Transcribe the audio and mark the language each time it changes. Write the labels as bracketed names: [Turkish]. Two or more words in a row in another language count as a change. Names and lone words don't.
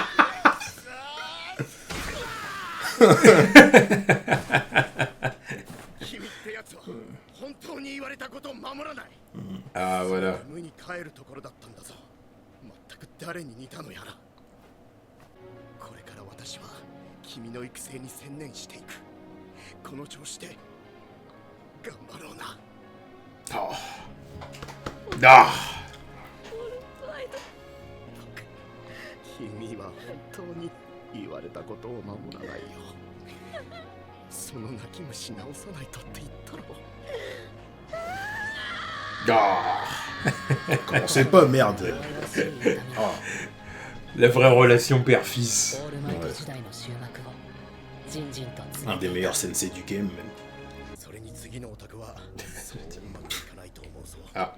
[French] Ah voilà. Oh. Ah. [Japanese] 君は本当に言われたことを守らないよ。その泣き虫直さないとって言ったろ。 Ah. [French] Commencez pas, merde. La vraie relation père-fils. Un des meilleurs sensei du game, même. Ah.